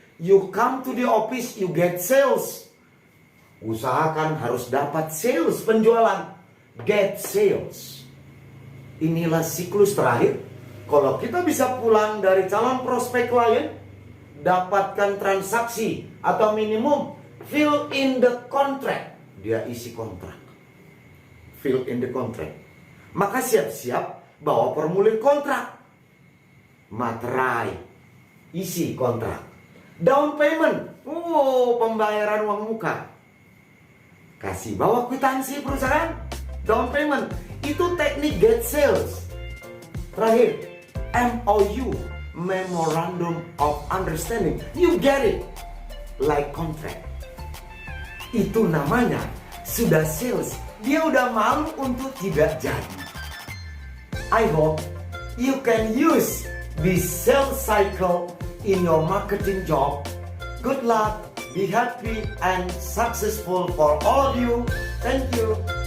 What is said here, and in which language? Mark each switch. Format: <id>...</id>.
<en>You come to the office, you get sales.</en> <id>Usahakan harus dapat sales, penjualan.</id> <en>Get sales.</en> <id>Inilah siklus terakhir. Kalau kita bisa pulang dari calon prospek klien, dapatkan transaksi atau minimum,</id> <en>fill in the contract.</en> <id>Dia isi kontrak.</id> <en>Fill in the contract.</en> <id>Maka siap-siap bawa formulir kontrak. Materai. Isi kontrak. Down payment. Oh, pembayaran uang muka. Kasih bawa kwitansi perusahaan. Down payment. Itu teknik get sales. Terakhir,</id> <en>MOU, Memorandum of Understanding. You get it. Like contract.</en> <id>Itu namanya sudah sales. Dia udah malu untuk tidak jadi.</id> <en>I hope you can use this sales cycle in your marketing job. Good luck. Be happy and successful for all of you. Thank you.</en>